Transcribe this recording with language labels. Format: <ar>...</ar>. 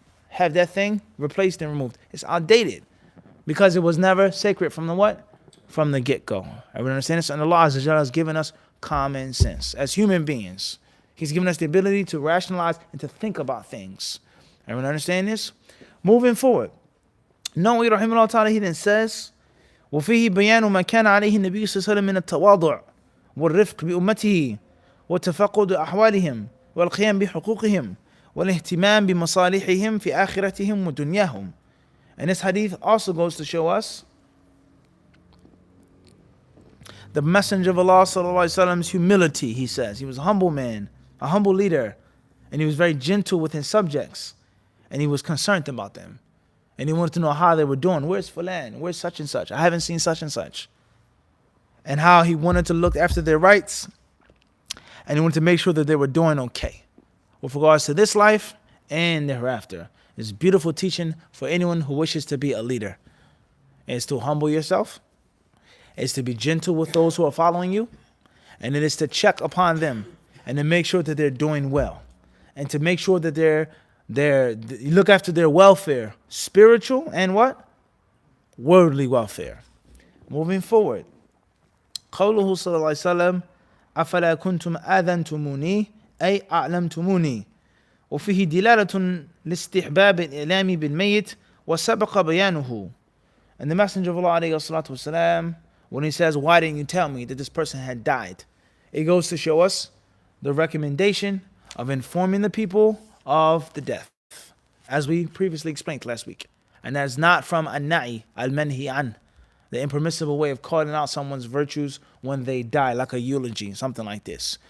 <en>Have that thing replaced and removed. It's outdated because it was never sacred from the what? From the get-go. Everyone understand this? And Allah Azza wa Jalla has given us common sense as human beings. He's given us the ability to rationalize and to think about things. Everyone understand this? Moving forward. Nawawi rahimahullah ta'ala, he then says,</en> <ar>وفيه بيان ما كان عليه النبي صلى الله عليه وسلم من التواضع والرفق بأمته وتفقد أحوالهم والقيام بحقوقهم والاهتمام بمصالحهم في آخرتهم ودنياهم.</ar> <en>And this hadith also goes to show us the Messenger of Allah sallallahu alaihi wasallam's humility. He says he was a humble man, a humble leader, and he was very gentle with his subjects, and he was concerned about them. And he wanted to know how they were doing. Where's Fulan? Where's such and such? I haven't seen such and such. And how he wanted to look after their rights. And he wanted to make sure that they were doing okay with regards to this life and thereafter. It's beautiful teaching for anyone who wishes to be a leader. It's to humble yourself. It's to be gentle with those who are following you. And it is to check upon them and to make sure that they're doing well. And to make sure that you look after their welfare, spiritual and what? Worldly welfare. Moving forward.</en> <ar>قوله صلى الله عليه وسلم أفلا كنتم آذنتموني أي أعلمتموني وفيه دلالة لاستحباب الإعلام بالميت وسبق بيانه.</ar> <en>And the Messenger of Allah عليه الصلاة والسلام, when he says, why didn't you tell me that this person had died? It goes to show us the recommendation of informing the people of the death, as we previously explained last week. And that's not from an-na'i, al-manhi an, the impermissible way of calling out someone's virtues when they die, like a eulogy, something like this.</en>